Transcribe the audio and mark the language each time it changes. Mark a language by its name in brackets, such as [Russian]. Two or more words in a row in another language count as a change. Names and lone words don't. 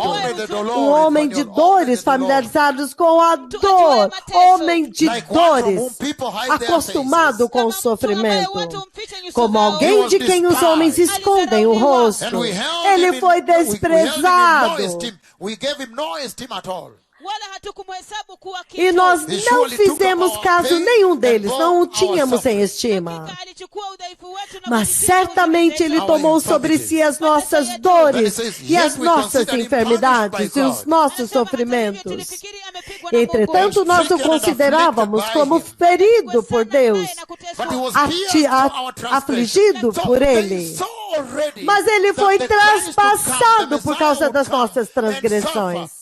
[Portuguese] Um homem de dores, familiarizados com a dor. Homem de dores, acostumado com o sofrimento. Como alguém de quem os homens escondem o rosto. Ele foi desprezado. [Swahili] wala hatukumuhesabu kuwa kitu. [Portuguese] E nós não fizemos caso nenhum deles, não o tínhamos em estima. [Swahili] Hakika alichukua udhaifu wetu na [Portuguese] Mas [Swahili] maumivu [Portuguese] certamente [Swahili] yetu. [Portuguese] Ele tomou sobre si as nossas dores e as nossas enfermidades e os nossos sofrimentos. Entretanto, nós o considerávamos como ferido por Deus, afligido por Ele. Mas Ele foi traspassado por causa das nossas transgressões.